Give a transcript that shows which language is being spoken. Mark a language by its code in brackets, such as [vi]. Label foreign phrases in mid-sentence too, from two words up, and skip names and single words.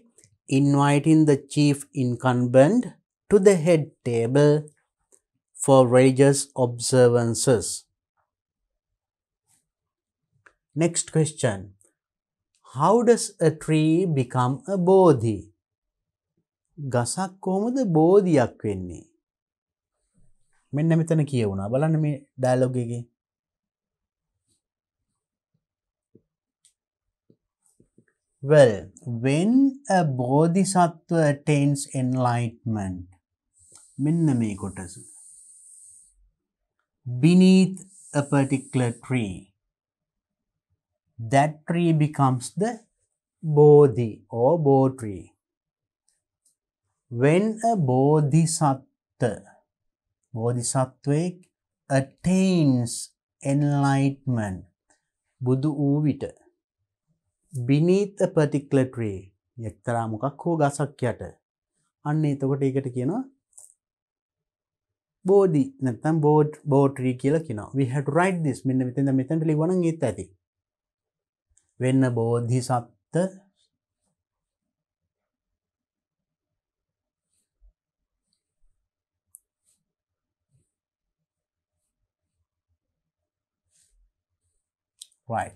[en] Inviting the chief incumbent to the head table for religious observances. Next question. How does a tree become a bodhi? [si] ගසක් කොහොමද බෝධියක් වෙන්නේ? මෙන්න මෙතන කියවුණා. බලන්න මේ ඩයලොග් එකේ. [en] Well, when a bodhisattva attains enlightenment, [si] මෙන්න මේ කොටස. [en] Beneath a particular tree, that tree becomes the bodhi or bo tree. When a bodhisattva attains enlightenment, [si] බුදු වූ විට, [en] beneath a particular tree, [si] එක්තරා මොකක් හෝ ගසක් යට, අන්න එතකොට ඒකට කියනවා බෝධි නැත්නම් බෝ tree කියලා කියනවා. [en] We have to write this. [si] මෙන්න මෙතනට ලියවනම් ඒත් ඇති. [en] When a bodhisattva right.